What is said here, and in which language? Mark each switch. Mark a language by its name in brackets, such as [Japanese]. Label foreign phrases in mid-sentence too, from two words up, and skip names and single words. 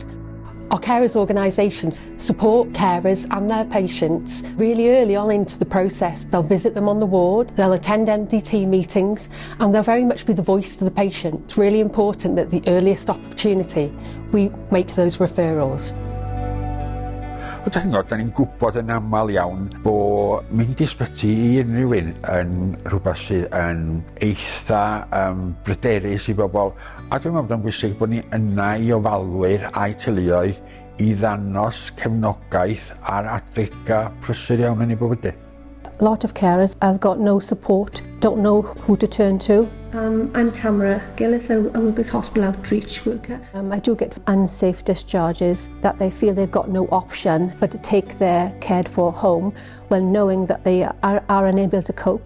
[English] Our carers organisations support carers and their patients really early on into the process. They'll visit them on the ward, they'll attend MDT meetings, and they'll very much be the voice to the patient. It's really important that the earliest opportunity we make those referrals. [Welsh] Ydych chi'n gwybod, da ni'n gwybod yn aml iawn bod mynd i ysbyty i unrhyw un yn rhywbeth sydd yn eitha bryderus i bobl. A dwi'n meddwl bod yn bwysig bod ni yna i ofalwyr a'i teuluoedd i ddangos cefnogaeth a'r adega prysur iawn yn ei bywydau. [English] A lot of carers have got no support, don't know who to turn to. I'm Tamara Gillis, I work as hospital outreach worker. I do get unsafe discharges that they feel they've got no option but to take their cared for home, well, knowing that they are unable to cope.